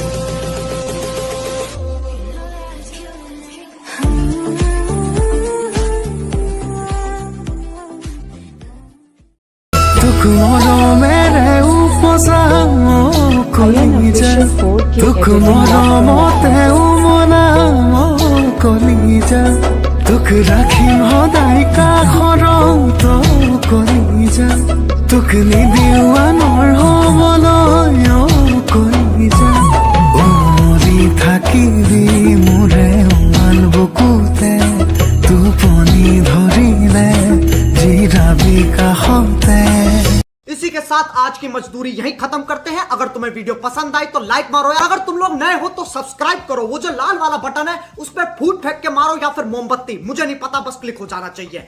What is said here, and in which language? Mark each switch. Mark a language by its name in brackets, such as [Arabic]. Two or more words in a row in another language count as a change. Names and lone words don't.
[Assamese] তোক মৰমেৰে উপজাম কলিজা, তোক মৰমতে উমলাম কলিজা, তোক ৰাখিম সদায় কাষৰত কলিজা, তোক নিদিওঁ আনৰ হ'বলৈ কলিজা। উমলি থাকিবি মোৰে উমাল বুকুতে, টোপনি ধৰিলে জিৰাবি কাষতে। [Hindi] इसी के साथ आज की मजदूरी यहीं खत्म करते हैं। अगर तुम्हें वीडियो पसंद आई तो लाइक मारो, या अगर तुम लोग नए हो तो सब्सक्राइब करो। वो जो लाल वाला बटन है उस पर फूट फेंक के मारो या फिर मोमबत्ती, मुझे नहीं पता, बस क्लिक हो जाना चाहिए।